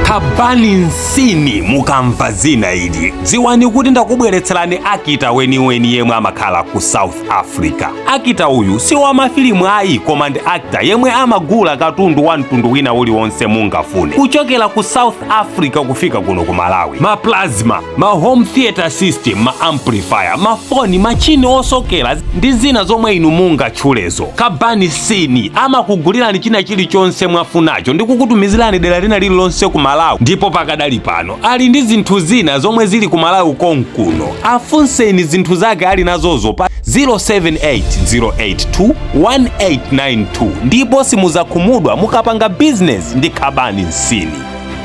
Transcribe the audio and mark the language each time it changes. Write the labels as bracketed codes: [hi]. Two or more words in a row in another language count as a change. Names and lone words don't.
[ny] Khabani Msini mukamva zina ili, dziwani kuti ndakubweretserani akita weniweni yemwe amakhala ku South Africa. Akita uyu si wa mafilimu ayi, koma ndi akita yemwe amagula katundu wa mtundu wina uliwonse mungafune, kuchokera ku South Africa kufika kuno ku Malawi. Ma plasma, ma [en] home theater system, [ny] ma amplifier, mafoni, machini osokera ndi zina zomwe inu mungatchulezo. Khabani Msini amakugulirani china chilichonse mwafunacho ndi kukutumizirani dera lina lililonse ku Malawi. Ndipo pakadali pano ali ndi zinthu zina zomwe zili ku Malawi konkuno. Afunseni zinthu zake ali nazozo pa 0780821892 ndipo simuzakhumudwa mukapanga business ndi Khabani Msini.